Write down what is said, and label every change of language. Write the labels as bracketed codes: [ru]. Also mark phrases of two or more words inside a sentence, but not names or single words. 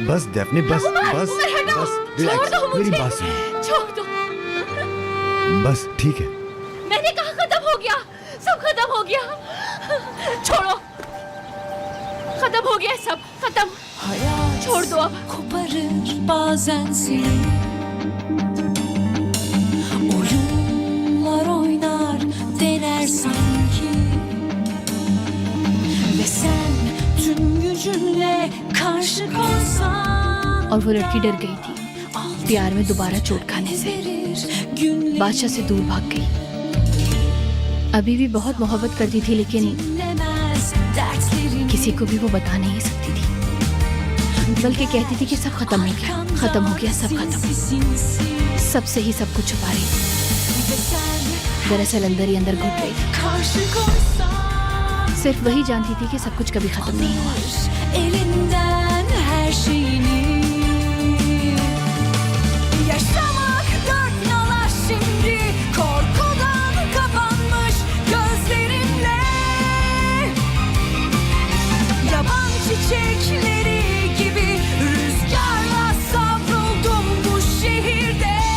[hi] बस डेफने बस उमर, बस उमर, हटो। बस छोड़ रिलैक्स, दो मुझे, मेरी बात सुनो, छोड़ दो। बस ठीक है। मैंने कहा खत्म हो गया, सब खत्म हो गया। छोड़ो, खत्म हो गया सब, खत्म। Hayat छोड़ दो अब। [tr] koparır bazen seni. Oyunlar oynar dener sanki. Ve sen tüm gücünle karşı koysan. [hi] और वो लड़की डर गई थी प्यार में दोबारा चोट खाने से, बादशाह से दूर भाग गई। अभी भी बहुत मोहब्बत करती थी, लेकिन किसी को भी वो बता नहीं सकती थी। बल्कि कहती थी कि सब खत्म हो गया, खत्म हो गया, सब खत्म। सबसे ही सब कुछ छुपा रही थी। दरअसल अंदर ही अंदर घुट गई थी। सिर्फ वही जानती थी कि सब कुछ कभी खत्म नहीं हुआ। [tr] Elinden her şeyini. Yaşamak dört nala şimdi. Korkudan kapanmış gözlerinle. Yaban çiçekleri gibi rüzgarla savruldum bu şehirde.